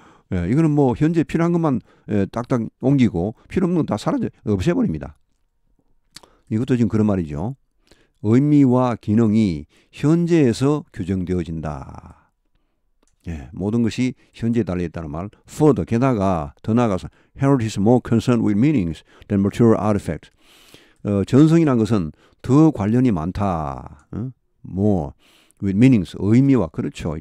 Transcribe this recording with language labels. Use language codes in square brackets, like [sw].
[ko] 이거는 뭐 현재 필요한 것만 딱딱 옮기고 필요 없는 건 다 사라져 없애버립니다. 이것도 지금 그런 말이죠. 의미와 기능이 현재에서 규정되어진다. 모든 것이 현재에 달려있다는 말. [en] Further, [ko] 게다가 더 나아가서 [en] heritage is more concerned with meanings than material artifacts. [ko] 전성이라는 것은 더 관련이 많다. [en] more with meanings, [ko] 의미와 그렇죠.